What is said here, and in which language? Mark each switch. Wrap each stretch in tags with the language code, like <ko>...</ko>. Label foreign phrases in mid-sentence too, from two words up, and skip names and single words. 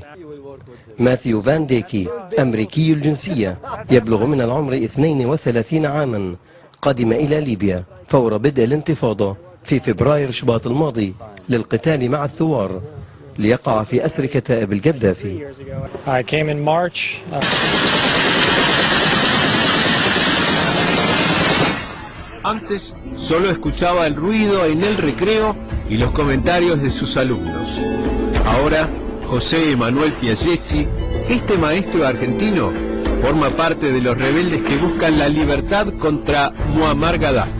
<ar>ماثيو فان ديكي أمريكي الجنسية يبلغ من العمر 32 عاما، قدم إلى ليبيا فور بدء الانتفاضة في فبراير شباط الماضي للقتال مع الثوار ليقع في أسر كتائب القذافي.</ar> <es>Antes solo escuchaba el ruido en el recreo y los comentarios de sus alumnos. Ahora José Emanuel Piaggesi, este maestro argentino, forma parte de los rebeldes que buscan la libertad contra Muammar Gaddafi.</es>